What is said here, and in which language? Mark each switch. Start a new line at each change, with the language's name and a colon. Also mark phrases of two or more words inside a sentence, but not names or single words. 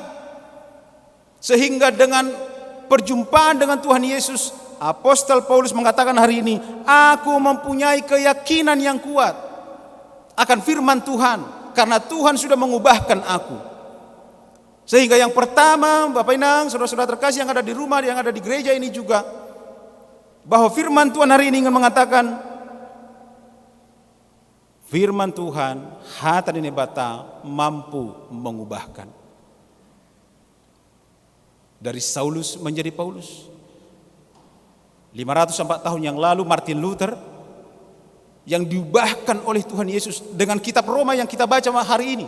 Indonesian: Sehingga dengan perjumpaan dengan Tuhan Yesus, Apostol Paulus mengatakan hari ini, aku mempunyai keyakinan yang kuat akan firman Tuhan, karena Tuhan sudah mengubahkan aku. Sehingga yang pertama, Bapak Inang, saudara-saudara terkasih yang ada di rumah, yang ada di gereja ini juga, bahwa firman Tuhan hari ini ingin mengatakan, firman Tuhan
Batak Simalungun: hata dine bata
Indonesian: mampu mengubahkan. Dari Saulus menjadi Paulus. 504 tahun yang lalu Martin Luther yang diubahkan oleh Tuhan Yesus dengan kitab Roma yang kita baca hari ini.